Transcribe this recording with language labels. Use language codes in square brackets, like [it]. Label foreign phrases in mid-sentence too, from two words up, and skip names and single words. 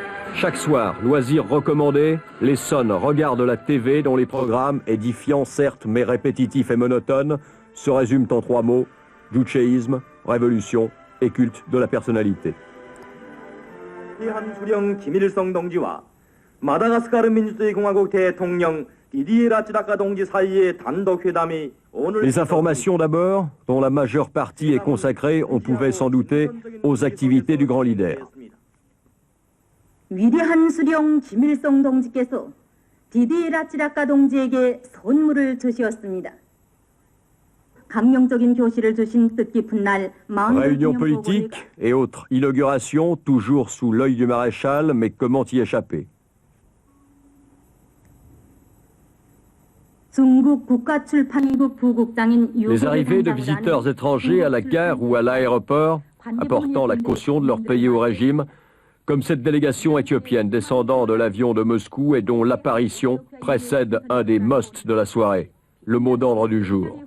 [fr] Chaque soir, loisirs recommandés, les Sons regardent la TV dont les programmes, édifiants certes mais répétitifs et monotones, se résument en 3 mots: juchéisme, révolution et culte de la personnalité. [ko] 한수령 김일성 동지와 마다가스카르 민주주의 공화국 대통령 디디에 라치다카 동지 사이의 단독 회담이 오늘. [fr] Les informations d'abord, dont la majeure partie est consacrée, on pouvait s'en douter, aux activités du grand leader. [ko] 위대한 수령 김일성 동지께서 디디에 라치다카 동지에게 선물을 주셨습니다. 감명적인 교시를 주신 뜻깊은 날 [fr] Réunions politiques et autres inaugurations, toujours sous l'œil du maréchal, mais comment y échapper? Les arrivées de visiteurs étrangers à la gare ou à l'aéroport, apportant la caution de leur pays au régime, comme cette délégation éthiopienne descendant de l'avion de Moscou et dont l'apparition précède un des musts de la soirée, le mot d'ordre du jour.